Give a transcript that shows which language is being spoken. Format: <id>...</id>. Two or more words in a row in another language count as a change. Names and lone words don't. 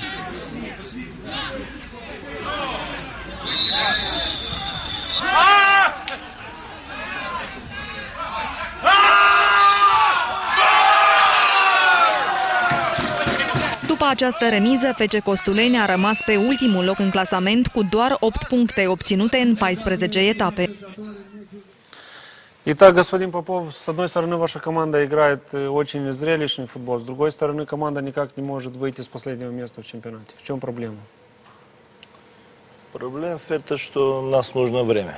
<ro>După această remiză, FC Costoleni a rămas pe ultimul loc în clasament cu doar 8 puncte obținute în 14 etapы.</ro> <ru>Итак, господин Попов, с одной стороны, ваша команда играет очень зрелищный футбол, с другой стороны, команда никак не может выйти с последнего места в чемпионате. В чем проблема? Проблема в этом, что нас нужно время.</ru>